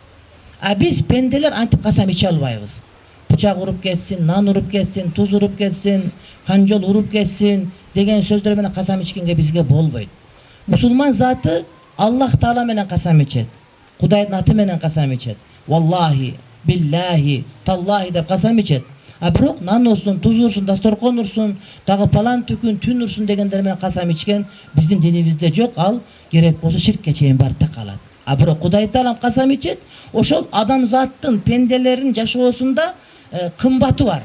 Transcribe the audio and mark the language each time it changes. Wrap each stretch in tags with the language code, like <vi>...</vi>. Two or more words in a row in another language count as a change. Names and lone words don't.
<ky>Биз пенделер антип касам иче албайбыз. Бычак уруп кетсин, нан уруп кетсин, туз уруп кетсин, канжол уруп кетсин деген сөздөр менен касам ичкенге бизге болбойт. Мусулман заты Аллах Таала менен касам ичет. Кудайдын аты менен касам ичет.</ky> <ar>والله بالله تالله</ar> <ky>деп касам ичет. Бирок нан урсун, туз урсун, дасторкон урсун, дагы палан түкүн, түн урсун дегендер менен касам ичкен биздин динибизде жок. Ал керек болсо ширкке чейин барып такалат. Бирок Кудай Таалам касам ичет, ошол адамзаттын, пенделердин жашоосунда кымбаты бар.</ky>